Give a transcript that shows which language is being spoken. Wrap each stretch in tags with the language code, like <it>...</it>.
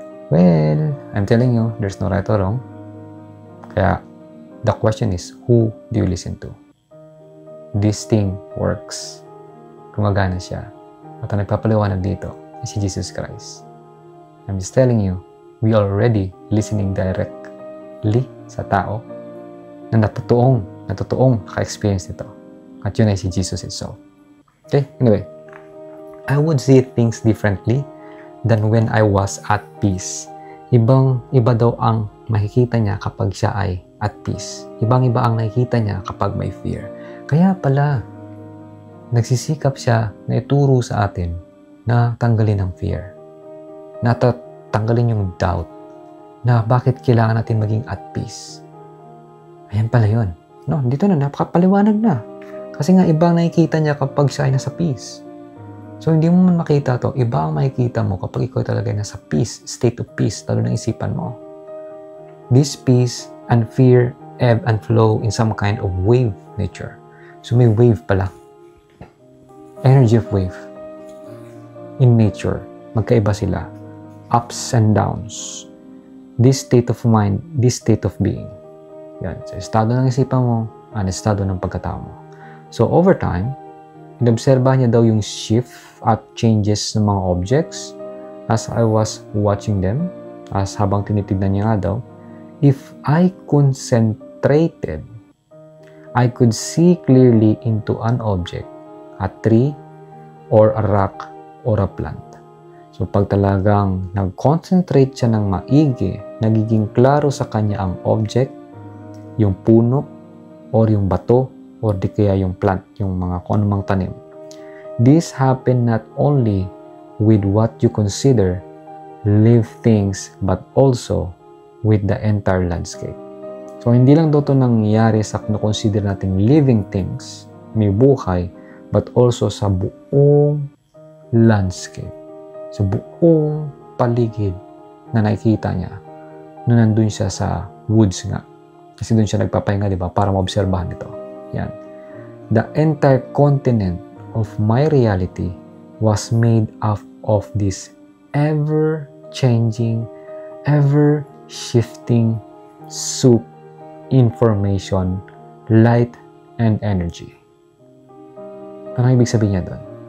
<en>Well, I'm telling you, there's no right or wrong. Kaya, the question is, who do you listen to? This thing works.</en> <tl>Gumagana siya. At ang nagpapaliwanag dito ay si Jesus Christ.</tl> <en>I'm just telling you, we are already listening directly</en> <tl>sa tao na totoong ka-experience nito. At yun ay si Jesus itself. Okay?</tl> <en>Anyway, I would see things differently than when I was at peace.</en> <tl>Iba daw ang makikita niya kapag siya ay at peace. Ibang-iba ang nakikita niya kapag may fear. Kaya pala, nagsisikap siya na ituro sa atin na tanggalin ang fear. Na tanggalin yung doubt na bakit kailangan natin maging at peace. Ayan pala yun. No, dito na, napakapaliwanag na. Kasi nga, iba ang nakikita niya kapag siya ay nasa peace. So, hindi mo man makita to. Iba ang makikita mo kapag ikaw talaga ay nasa peace, state of peace, lalo ng isipan mo.</tl> <en>This peace and fear ebb and flow in some kind of wave nature.</en> <tl>So, may wave pala.</tl> <en>Energy of wave.</en> <tl>In nature, magkaiba sila. Ups and downs.</tl> <en>This state of mind, this state of being.</en> <tl>Yan. So, estado ng isipan mo, ang estado ng pagkatao mo.</tl> <en>So, over time,</en> <tl>inobserbahan niya daw yung</tl> <en>shift at changes ng mga objects as I was watching them, as</en> <tl>habang tinitignan niya nga daw,</tl> <en>if I concentrated, I could see clearly into an object, a tree, or a rock, or a plant.</en> <tl>So, pag talagang nag-concentrate siya ng maigi, nagiging klaro sa kanya ang object, yung puno, or yung bato, or di kaya yung plant, yung mga kung anumang tanim.</tl> <en>This happened not only with what you consider live things, but also with the entire landscape.</en> <tl>So, hindi lang daw ito nangyayari sa consider natin living things, may buhay, but also sa buong landscape. Sa buong paligid na nakikita niya na nandun siya sa woods nga. Kasi doon siya nagpapahinga, di ba? Para maobserbahan ito. Yan.</tl> <en>The entire continent of my reality was made up of this ever-changing, ever-shifting soup information, light, and energy.</en> <tl>Ano ibig sabihin niya doon?</tl>